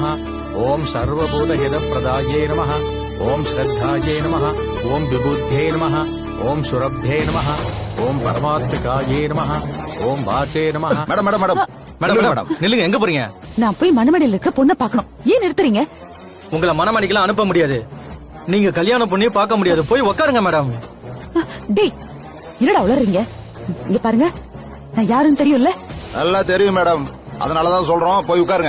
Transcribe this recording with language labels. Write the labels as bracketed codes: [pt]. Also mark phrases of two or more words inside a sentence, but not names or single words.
[sa] ओम सर्वभूतहितप्रदाये नमः, ओम श्रद्धाये नमः, ओम विबुद्धे नमः, ओम सुरभ्ये नमः, ओम परमात्मिकाये नमः, ओम वाचे नमः. [ta] மேடம் மேடம் மேடம் மேடம் மேடம் நில்லுங்க. எங்க போறீங்க? நான் போய் மணமேடையில இருக்க பொண்ணை பார்க்கணும். ஏன் நிறுத்துறீங்க? உங்களை மணமேடைக்கெல்லாம் அனுப்ப முடியாது. நீங்க கல்யாணம் பண்ணி பார்க்க முடியாது. போய் உட்காருங்க மேடம். டேய், என்னடா உளறீங்க? இங்க பாருங்க, நான் யாருன்னு தெரியும்ல? நல்லா தெரியும் மேடம், அதனாலதான் சொல்றோம், போய் உட்காருங்க.